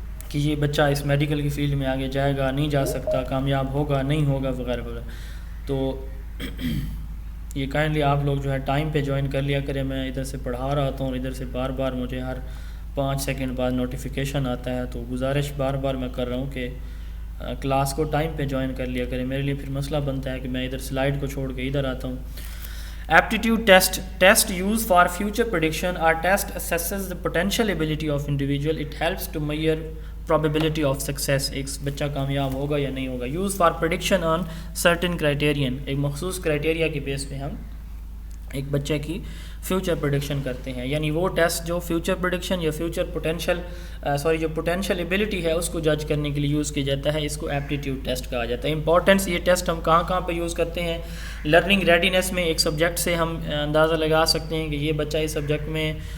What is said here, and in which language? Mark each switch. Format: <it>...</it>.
<ur>کہ یہ بچہ اس میڈیکل کی فیلڈ میں آگے جائے گا، نہیں جا سکتا، کامیاب ہوگا، نہیں ہوگا، وغیرہ وغیرہ۔ تو یہ کائنڈلی آپ لوگ جو ہے ٹائم پہ جوائن کر لیا کریں، میں ادھر سے پڑھا رہا ہوتا ہوں اور ادھر سے بار بار مجھے ہر 5 سیکنڈ بعد نوٹیفیکیشن آتا ہے، تو گزارش بار بار میں کر رہا ہوں کہ کلاس کو ٹائم پہ جوائن کر لیا کریں۔ میرے لیے پھر مسئلہ بنتا ہے کہ میں ادھر سلائیڈ کو چھوڑ کے ادھر آتا ہوں۔</ur> <en>Aptitude test used for future prediction or test assesses the potential ability of individual. It helps to measure probability of success.</en> <ur>ایک بچہ کامیاب ہوگا یا نہیں ہوگا.</ur> <en>Used for prediction on certain criterion.</en> <ur>ایک مخصوص کرائٹیریا کے بیس پہ ہم ایک بچے کی فیوچر پریڈکشن کرتے ہیں، یعنی وہ ٹیسٹ جو فیوچر پریڈکشن یا فیوچر جو پوٹینشیل ایبلٹی ہے اس کو جج کرنے کے لیے یوز کیا جاتا ہے، اس کو ایپٹیٹیوڈ ٹیسٹ کہا جاتا ہے۔ امپورٹنس، یہ ٹیسٹ ہم کہاں پہ یوز کرتے ہیں؟ لرننگ ریڈینس میں، ایک سبجیکٹ سے ہم اندازہ لگا سکتے ہیں کہ یہ بچہ اس سبجیکٹ میں</ur>